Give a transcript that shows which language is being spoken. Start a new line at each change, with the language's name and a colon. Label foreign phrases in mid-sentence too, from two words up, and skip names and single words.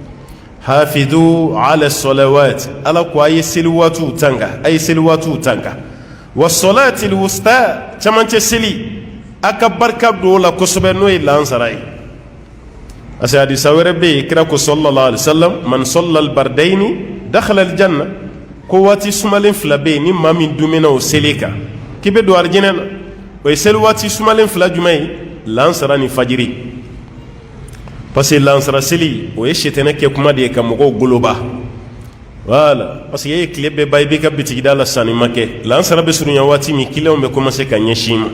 Arabic: حافظوا على الصلوات
Bambara: ala ko a ye seli waatiw tanga
Arabic: والصلاة الوسطى
Bambara: cɛmancɛ seli a ka barika don o la kosɛbɛ n'o ye lansara ye
French: parce que
Bambara: hadisa wɛrɛ bɛ yen kira ko
Arabic: صلى الله عليه وسلم من صلى البردين دخل الجنة
Bambara: ko waati sumalen 2 bɛ yen ni maa min dumina o seli kan k'i bɛ don arijinɛ na o ye seli waati sumalen 2 jumɛn ye lansara ni fajiri
French: parce que
Bambara: lansara seli o ye sitɛnɛ kɛ kuma de ye ka mɔgɔw goloba
French: voilà parce que
Bambara: e ye tile bɛɛ ban i b'i ka bitigida la sanni ma kɛ lansara bɛ surunya waati min clients bɛ commencer ka ɲɛsin ma